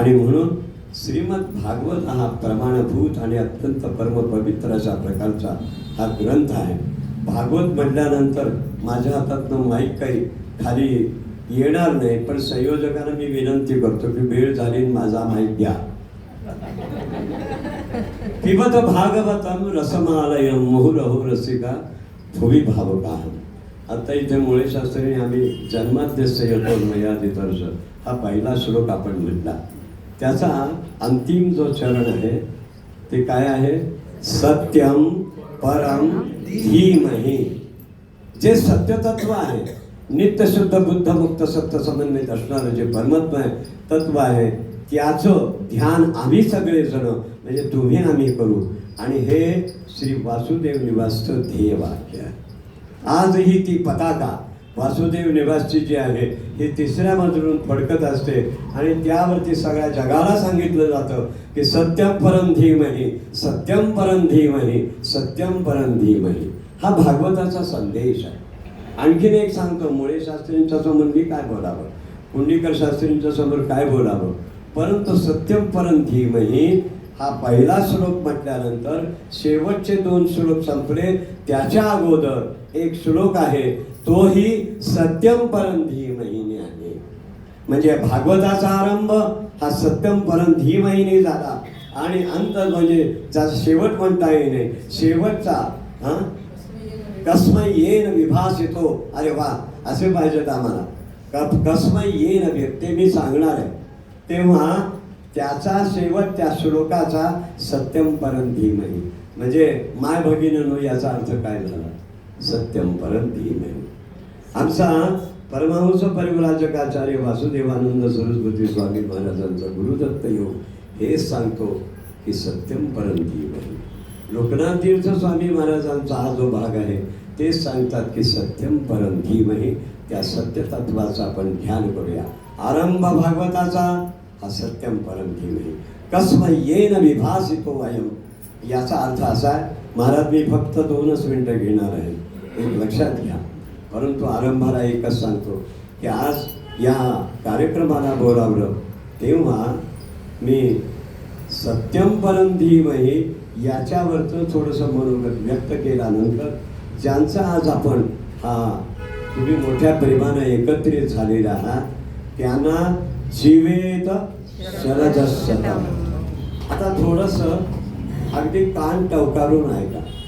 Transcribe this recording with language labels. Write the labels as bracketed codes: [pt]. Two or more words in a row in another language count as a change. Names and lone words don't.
[mr] आणि म्हणून श्रीमद भागवत हा प्रमाणभूत आणि अत्यंत परमपवित्र अशा प्रकारचा हा ग्रंथ आहे. भागवत म्हटल्यानंतर माझ्या हातातनं माईक काही खाली येणार नाही, पण संयोजकांना मी विनंती करतो की वेळ झाली माझा माईक घ्या. [sa] पिबत भागवतम रसमालयम मुहुरहो रसिका भुवी भावका. [mr] आता इथे मुळे शास्त्रीने आम्ही [sa] जन्माद्यस्य यतो मयादितर्ष [mr] हा पहिला श्लोक आपण म्हटला. त्याचा अंतिम जो चरण आहे ते काय आहे, [sa] सत्यम परम धीमहि. [mr] जे सत्यतत्व आहे, नित्य शुद्ध बुद्ध मुक्त सत्य समन्वित असणारं जे परमात्म आहे, तत्व आहे, त्याचं ध्यान आम्ही सगळेजण म्हणजे तुम्ही आम्ही करू. आणि हे श्री वासुदेव निवासचं ध्येय वाक्य आहे. आजही ती पताका वासुदेव निवासची जी आहे ही तिसऱ्या मजलून फडकत असते आणि त्यावरती सगळ्या जगाला सांगितलं जातं की [sa] सत्यम परम धीमहि, सत्यम परम धीमहि, सत्यम परम धीमहि. [mr] हा भागवताचा संदेश आहे. आणखीन एक सांगतो, मुळे शास्त्रींच्या समोर मी काय बोलावं, कुंडीकर शास्त्रींच्या समोर काय बोलावं, परंतु [sa] सत्यम परम धीमहि [mr] हा पहिला श्लोक म्हटल्यानंतर शेवटचे 2 श्लोक संपले. त्याच्या अगोदर एक श्लोक आहे, तोही [sa] सत्यम परम धीमहिने [mr] आहे. म्हणजे भागवताचा आरंभ हा [sa] सत्यम परम धीमहिने [mr] झाला आणि अंत म्हणजे त्याचा शेवट म्हणता येईल. [sa] शेवटचा कस्मै येन विभासितो. [mr] अरे वा, असे पाहिजेत आम्हाला. [sa] कस्मै येन [mr] व्यक्ती मी सांगणार आहे तेव्हा त्याचा शेवट त्या श्लोकाचा [sa] सत्यम परम धीमहि. [mr] म्हणजे माय भगिनीनो, याचा अर्थ काय झाला? [sa] सत्यम परम धीमहि. [mr] आमचा परमहंस परिव्राजकाचार्य वासुदेवानंद सरस्वती स्वामी महाराजांचा गुरुदत्त योग हेच सांगतो की [sa] सत्यम परम धीमहि. [mr] लोकनाथ तीर्थ स्वामी महाराजांचा हा जो भाग आहे तेच सांगतात की [sa] सत्यम परम धीमहि. [mr] त्या सत्यतत्वाचा आपण ध्यान करूया. आरंभ भागवताचा हा [sa] सत्यम परम धीमहि. कस्मै येन विभासितो अयम. [mr] याचा अर्थ असा आहे, महाराज मी फक्त 2च मिनिटं घेणार आहे, एक लक्षात घ्या. परंतु आरंभाला एकच सांगतो की आज या कार्यक्रमाला बोलावलं तेव्हा मी [sa] सत्यम परम धीमहि [mr] याच्यावरचं थोडंसं मनोगत व्यक्त केल्यानंतर ज्यांचा आज आपण तुम्ही मोठ्या प्रेमानं एकत्रित झालेला आहात त्यांना [sa] जीवेत शरदशतम. [mr] आता थोडंसं अगदी कान टवकारून ऐका.